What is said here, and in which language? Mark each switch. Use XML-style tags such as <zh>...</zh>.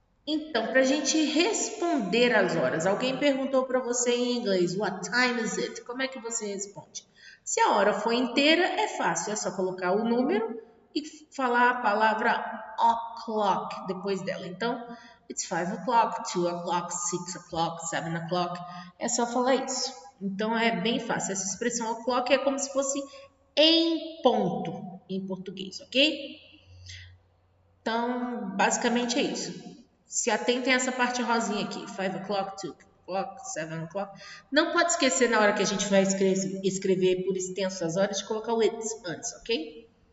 <pt>Então, para a gente responder às horas, alguém perguntou para você em inglês,</pt> <en>what time is it?</en> <pt>Como é que você responde? Se a hora for inteira, é fácil, é só colocar o número e falar a palavra o'clock depois dela. Então,</pt> <en>it's 5 o'clock, 2 o'clock, 6 o'clock, 7 o'clock.</en> <pt>É só falar isso. Então, é bem fácil. Essa expressão o'clock é como se fosse em ponto em português, ok? Então, basicamente é isso. Se atentem a essa parte rosinha aqui.</pt> <en>5 o'clock, 2 o'clock, 7 o'clock.</en> <pt>Não pode esquecer na hora que a gente vai escrever por extenso as horas de colocar o it's antes, ok?</pt>